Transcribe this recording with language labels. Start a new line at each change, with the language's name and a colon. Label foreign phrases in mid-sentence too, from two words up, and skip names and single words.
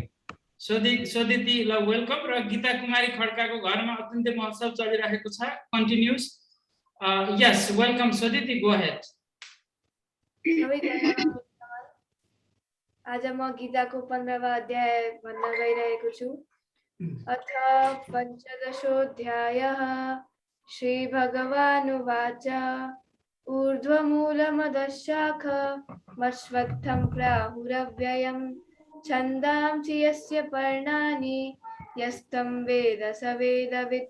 Nepali: सोधिती ल वेलकम। र गीता कुमारी खड्काको घरमा अत्यन्तै महोत्सव चलिरहेको छ, कन्टिन्युस।
English: yes, welcome सोधिती, go ahead।
Nepali: आज म गीताको 15वां अध्याय भन्न गइरहेको छु।
Sanskrit: अथ 15दशोऽध्यायः श्रीभगवानुवाच ऊर्ध्वमूलमधःशाखमश्वत्थं प्राहुरव्ययम् छन्दांसि यस्य पर्णानि यस्तं वेद स वेदवित्